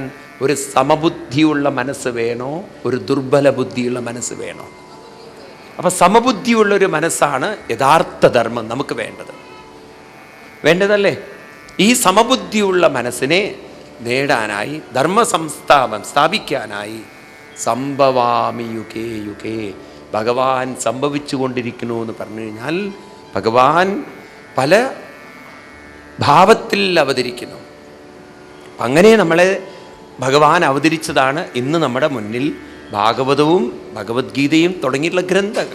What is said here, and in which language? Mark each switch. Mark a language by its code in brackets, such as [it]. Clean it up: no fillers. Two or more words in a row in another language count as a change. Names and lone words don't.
[ml] ഒരു സമബുദ്ധിയുള്ള മനസ്സ് വേണോ, ഒരു ദുർബല ബുദ്ധിയുള്ള മനസ്സ് വേണോ? അപ്പം സമബുദ്ധിയുള്ളൊരു മനസ്സാണ് യഥാർത്ഥ ധർമ്മം നമുക്ക് വേണ്ടതല്ലേ? ഈ സമബുദ്ധിയുള്ള മനസ്സിനെ നേടാനായി, ധർമ്മ സ്ഥാപിക്കാനായി [sa] സംഭവാമി യുഗേ യുഗേ, [ml] ഭഗവാൻ സംഭവിച്ചു കൊണ്ടിരിക്കുന്നു എന്ന് പറഞ്ഞു കഴിഞ്ഞാൽ ഭഗവാൻ പല ഭാവത്തിൽ അവതരിക്കുന്നു. അങ്ങനെ നമ്മളെ ഭഗവാൻ അവതരിച്ചതാണ് ഇന്ന് നമ്മുടെ മുന്നിൽ ഭാഗവതവും ഭഗവത്ഗീതയും തുടങ്ങിയിട്ടുള്ള ഗ്രന്ഥങ്ങൾ.